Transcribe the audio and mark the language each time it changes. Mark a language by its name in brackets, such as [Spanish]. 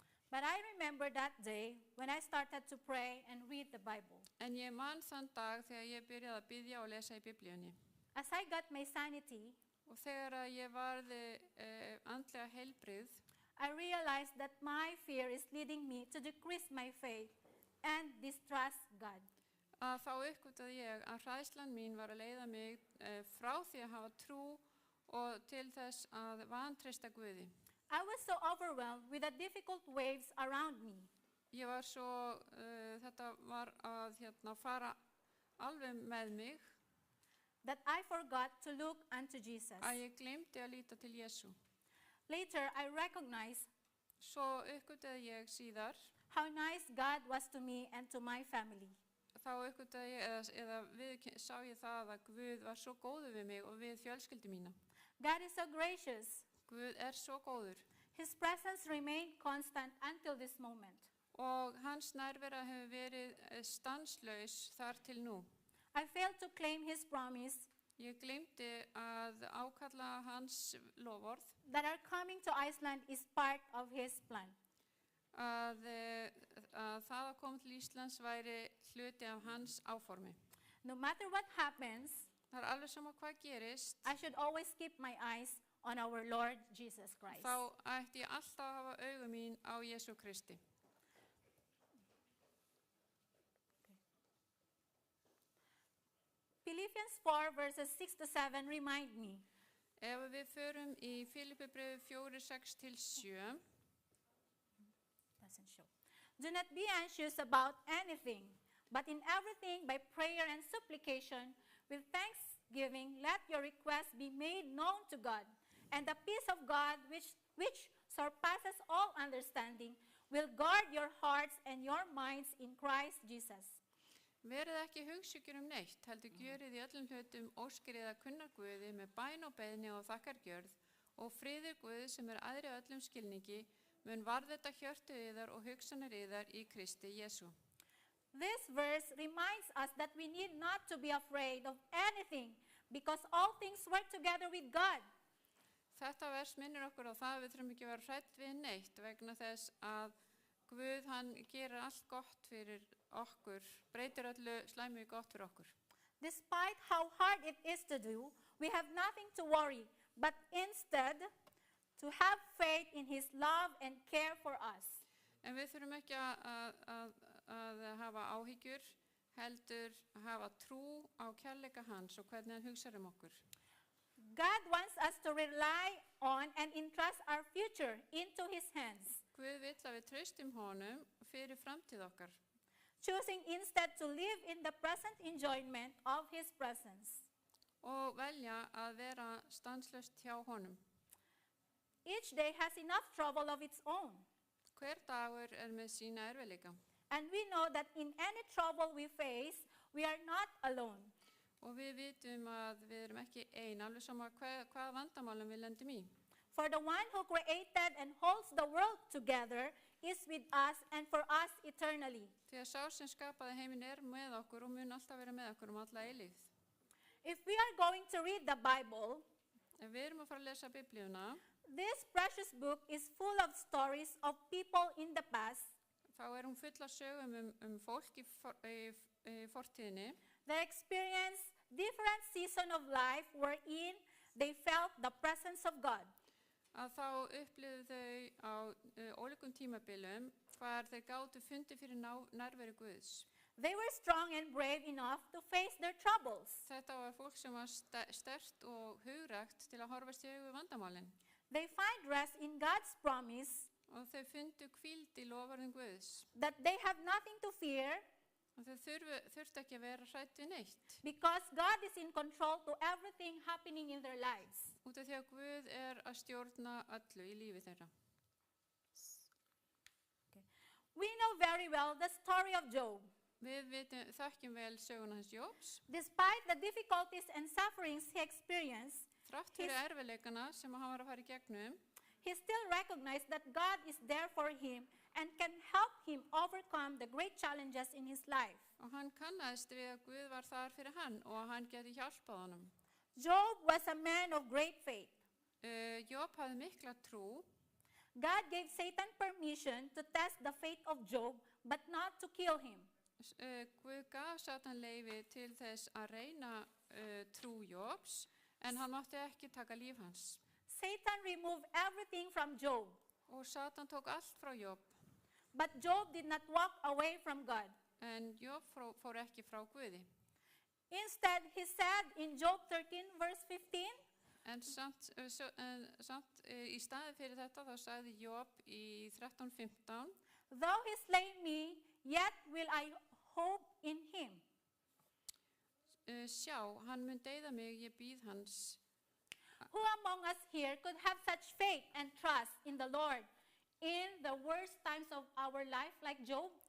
[English] But I remember that day when I started to pray and read the Bible. [Icelandic] En ég man þann dag þegar ég byrjaði að biðja og lesa í Biblíunni. [English] As I got my sanity, [Icelandic] Og þegar að ég varði andlega heilbrigð, [English] I realized that my fear is leading me to decrease my faith and distrust God. [Icelandic] að þá uppgötaði ég að hræðslan mín var að leiða mig frá því að hafa trú og til þess að vantreysta Guði. [English] I was so overwhelmed with the difficult waves around me. [Icelandic] Ég var svo, þetta var að fara alveg með mig, [English] That I forgot to look unto Jesus. [Icelandic] að ég gleymdi að líta til Jesú. [English] Later, I recognized [Icelandic] Svo uppgötaði ég síðar, [English] how nice God was to me and to my family. [Icelandic] þá uppgötaði ég, sá ég það að Guð var svo góður við mig og við fjölskyldu mína. [English] God is so gracious. [Icelandic] Guð svo góður [English] His presence remained constant until this moment. [Icelandic] og hans nærvera hefur verið stanslaus þar til nú. [English] I failed to claim His promise [Icelandic] Ég gleymdi að ákalla hans loforð [English] that our coming to Iceland is part of His plan. [Icelandic] að það að koma til Íslands væri hluti af hans áformi. [English] No matter what happens, [Icelandic] Það alveg sama hvað gerist, [English] I should always keep my eyes on our Lord Jesus Christ. [Icelandic] þá ætti ég alltaf að hafa augu mín á Jesú Kristi. [English] Philippians 4 verses 6 to 7 remind me [Icelandic] Ef við förum í Filippibréfi 4, 6-7, [English] doesn't show. Do not be anxious about anything, but in everything by prayer and supplication, with thanksgiving, let your requests be made known to God. And the peace of God, which surpasses all understanding, will guard your hearts and your minds in Christ Jesus. [Icelandic] verið ekki hugsjúkir neitt, heldur gjörið í öllum hlutum óskir eða kunnar Guði með bæn og beiðni og þakkargjörð og friður Guði sem æðri öllum skilningi mun varðveita hjörtu yðar og hugsanir yðar í Kristi Jesú. [English] This verse reminds us that we need not to be afraid of anything because all things work together with God. [Icelandic] Þetta vers minnir okkur á það að við þurfum ekki að vera hrædd við neitt vegna þess að Guð, hann gerir allt gott fyrir okkur, breytir öllu slæmu í gott fyrir okkur. [English] Despite how hard it is to do, we have nothing to worry, but instead to have faith in His love and care for us. [Icelandic] En við þurfum ekki að hafa áhyggjur, heldur að hafa trú á kærleika hans og hvernig hann hugsar okkur. [English] God wants us to rely on and entrust our future into His hands, [Icelandic] Guð vill að við traustum honum fyrir framtíð okkar [English] choosing instead to live in the present enjoyment of His presence. [Icelandic] og velja að vera stanslaust hjá honum. [English] Each day has enough trouble of its own, [Icelandic] Hver dagur með sína erfiðleika [English] and we know that in any trouble we face, we are not alone. [Icelandic] og við vitum að við erum ekki ein, alveg sama hvað vandamálum við lendum í. [English] For the one who created and holds the world together is with us and for us eternally. [Icelandic] Því að sá sem skapaði heiminn með okkur og mun alltaf vera með okkur alla eilífð. [English] If we are going to read the Bible, [Icelandic] Ef við erum að fara að lesa Biblíuna, [English] this precious book is full of stories of people in the past [Icelandic] þá hún full af sögum fólk í fortíðinni [English] that experienced different seasons of life wherein they felt the presence of God. [Icelandic] að þá upplifðu þau á ólíkum tímabilum hvar þeir gátu fundið fyrir nærveru Guðs. [English] They were strong and brave enough to face their troubles. [Icelandic] Þetta var fólk sem var sterkt og hugrækt til að horfast í augu við vandamálin [English] They find rest in God's promise [Icelandic] og þau fundu hvíld í loforðum Guðs [English] that they have nothing to fear [Icelandic] Og þau þurftu ekki að vera hrædd við neitt. [English] because God is in control to everything happening in their lives. [Icelandic] Út af því að Guð að stjórna öllu í lífi þeirra. [English] We know very well the story of Job. [Icelandic] Við þekkjum vel söguna hans Jóbs. [English] Despite the difficulties and sufferings he experienced, [Icelandic] Þrátt fyrir erfiðleikana sem hann var að fara í gegnum, [English] he still recognized that God is there for him and can help him overcome the great challenges in his life. [Icelandic] og hann kannaðist við að Guð var þar fyrir hann og að hann geti hjálpað honum. [English] Job was a man of great faith. [Icelandic] Jób hafði mikla trú. [English] God gave Satan permission to test the faith of Job, but not to kill him. [Icelandic] Guð gaf Satan leyfi til þess að reyna trú Jóbs, en hann mátti ekki taka líf hans. [English] Satan removed everything from Job, [Icelandic] Og Satan tók allt frá Jób, [English] but Job did not walk away from God. [Icelandic] en Jób fór ekki frá Guði. [English] Instead, he said in Job 13, verse 15, [Icelandic] En samt í staði fyrir þetta þá sagði Jób í 13:15, [English] though he slay me, yet will I hope in him. [Icelandic] sjá, hann mun deyða mig, ég býð hans. [English] Who among us here could have such faith and trust in the Lord in the worst times of our life like Job?